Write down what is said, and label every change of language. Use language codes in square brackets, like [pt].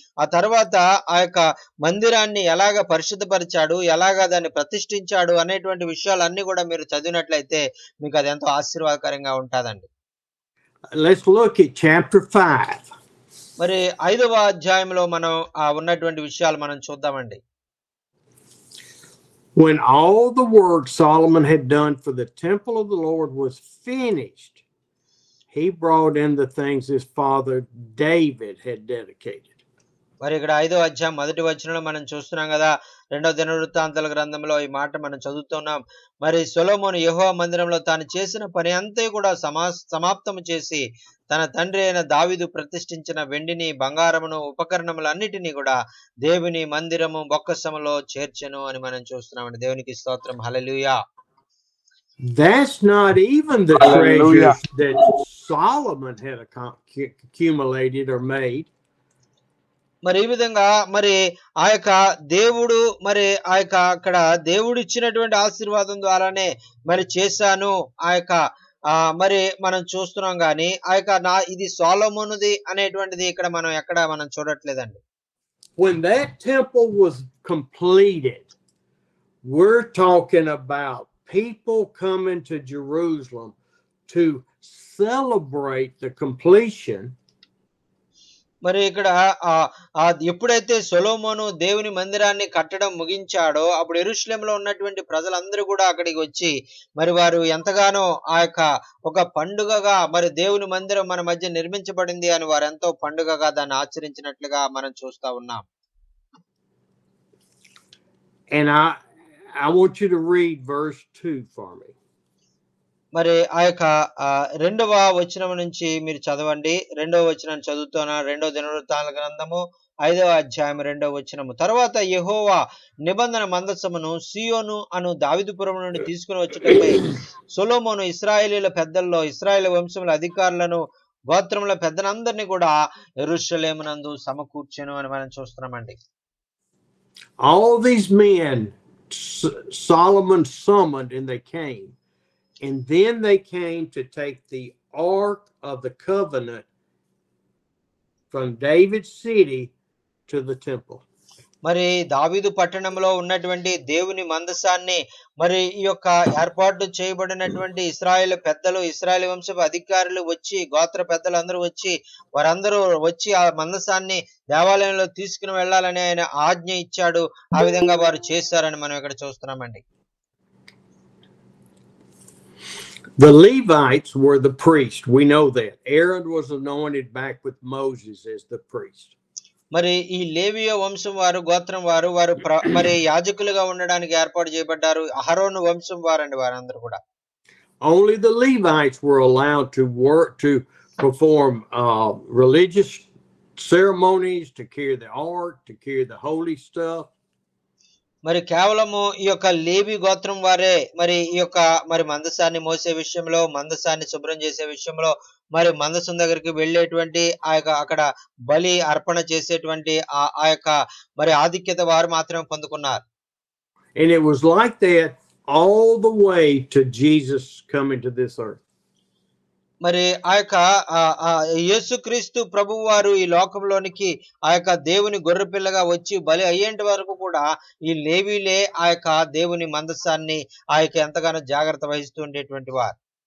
[te] ఆ తర్వాత ఆ యొక్క మందిరాన్ని ఎలాగ పరిశుద్ధపరిచాడు, ఎలాగ దాన్ని ప్రతిష్ఠించాడు అనేటువంటి విషయాలన్నీ కూడా మీరు చదివినట్లయితే మీకు అది ఎంతో ఆశీర్వాదకరంగా ఉంటాదండి. [en] Let's look at chapter 5. [te] మరి 5వ అధ్యాయంలో మనం ఉన్నటువంటి విషయాలు మనం చూద్దామండి. [en] When all the work Solomon had done for the temple of the Lord was finished, he brought in the things his father David had dedicated. [te] మరి ఇక్కడ 5వ అధ్యాయం 1వ వచనంలో మనం చూస్తున్నాం కదా. 2వ దినవృత్తాంతాల గ్రంథంలో ఈ మాట మనం చదువుతున్నాం. మరి సొలొమోను యెహోవా మందిరంలో తాను చేసిన పని అంతా కూడా సమాప్తము చేసి తన తండ్రి అయిన దావీదు ప్రతిష్ఠించిన వెండిని, బంగారమును, ఉపకరణములన్నిటినీ కూడా దేవుని మందిరము బొక్కసములో చేర్చెను అని మనం చూస్తున్నామండి. దేవునికి స్తోత్రం. హల్లెలూయా. [en] That's not even the treasures that Solomon had accumulated or made. [te] మరి ఈ విధంగా మరి ఆ యొక్క దేవుడు మరి ఆ యొక్క అక్కడ దేవుడు ఇచ్చినటువంటి ఆశీర్వాదం ద్వారానే మరి చేశాను ఆ యొక్క మరి మనం చూస్తున్నాం గాని ఆ యొక్క ఇది సొలొమోనుది అనేటువంటిది ఇక్కడ మనం ఎక్కడ మనం చూడట్లేదండి. [en] When that temple was completed, we're talking about people coming to Jerusalem to celebrate the completion. [te] మరి ఇక్కడ ఎప్పుడైతే సొలొమోను దేవుని మందిరాన్ని కట్టడం ముగించాడో అప్పుడు యెరూషలేములో ఉన్నటువంటి ప్రజలందరూ కూడా అక్కడికి వచ్చి మరి వారు ఎంతగానో ఆ యొక్క ఒక పండుగగా మరి దేవుని మందిరం మన మధ్య నిర్మించబడింది అని వారు ఎంతో పండుగగా దాన్ని ఆచరించినట్లుగా మనం చూస్తా ఉన్నాం. [en] And I want you to read verse 2 for me. [te] మరి ఆ యొక్క 2వ వచనం నుంచి మీరు చదవండి. 2వ వచనాన్ని చదువుతున్నా. 2వ దినవృత్తాంతాల గ్రంథము 5వ అధ్యాయం 2వ వచనము. తర్వాత యెహోవా నిబంధన మందసమును సీయోను అను దావీదుపురం నుండి తీసుకుని వచ్చుటకై సొలొమోను ఇశ్రాయేలీయుల పెద్దల్లో ఇశ్రాయేలు వంశముల అధికారులను గోత్రముల పెద్దలందరినీ కూడా యెరూషలేమునందు సమకూర్చెను అని మనం చూస్తున్నామండి. [en] All these men Solomon summoned and they came. And then they came to take the Ark of the Covenant from David's city to the temple. [te] మరి దావీదు పట్టణంలో ఉన్నటువంటి దేవుని మందసాన్ని మరి ఈ యొక్క ఏర్పాటు చేయబడినటువంటి ఇశ్రాయేలు పెద్దలు ఇశ్రాయేలు వంశపు అధికారులు వచ్చి గోత్ర పెద్దలు అందరూ వచ్చి వారందరూ వచ్చి ఆ మందసాన్ని దేవాలయంలో తీసుకుని వెళ్ళాలని ఆయన ఆజ్ఞ ఇచ్చాడు. ఆ విధంగా వారు చేశారని మనం ఇక్కడ చూస్తున్నామండి. [en] The Levites were the priest. We know that. Aaron was anointed back with Moses as the priest. [te] మరి ఈ లేవియ వంశం వారు గోత్రం వారు మరి యాజకులుగా ఉండడానికి ఏర్పాటు చేయబడ్డారు. అహరోను వంశం వారండి వారందరూ కూడా. [en] Only the Levites were allowed to work to perform religious ceremonies, to carry the ark, to carry the holy stuff. [te] మరి కేవలము ఈ యొక్క లేవి గోత్రం వారే మరి ఈ యొక్క మరి మందసాన్ని మోసే విషయంలో మందసాన్ని శుభ్రం చేసే విషయంలో మరి మందసం దగ్గరికి వెళ్ళేటువంటి ఆ యొక్క అక్కడ బలి అర్పణ చేసేటువంటి ఆ యొక్క మరి ఆధిక్యత వారు మాత్రమే పొందుకున్నారు. [en] And it was like that all the way to Jesus coming to this earth. [te] మరి ఆ యొక్క యేసుక్రీస్తు ప్రభువు వారు ఈ లోకంలోనికి ఆ యొక్క దేవుని గొర్రెపిల్లగా వచ్చి బలి అయ్యేంత వరకు కూడా ఈ లేవీలే ఆ యొక్క దేవుని మందసాన్ని ఆ యొక్క ఎంతగానో జాగ్రత్త వహిస్తూ ఉండేటువంటి వారు.